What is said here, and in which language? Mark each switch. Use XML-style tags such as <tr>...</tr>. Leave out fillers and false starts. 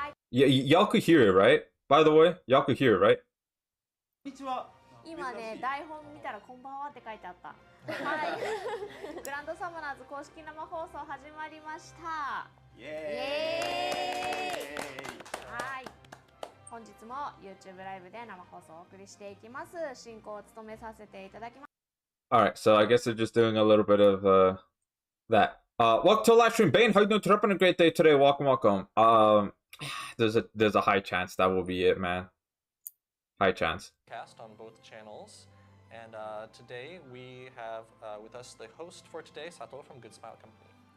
<en>Yeah, y'all could hear it, right? By the way, y'all could hear it, right?</en> <ja>今ね、台本見たらこんばんはって書いてあった。はい。グランドサムナーズ公式生放送始まりました。イエーイ。はい。本日も YouTube ライブで生放送をお送りしていきます。進行を務めさせていただきます。</ja> <en>Alright, so I guess they're just doing a little bit of that. Welcome to a live stream. Bane, how you doing? Having a great day today. Welcome. There's a high chance that will be it, man. High chance. Cast on both channels, and today we have with us the host for today, Sato from Good Smile Company.</en>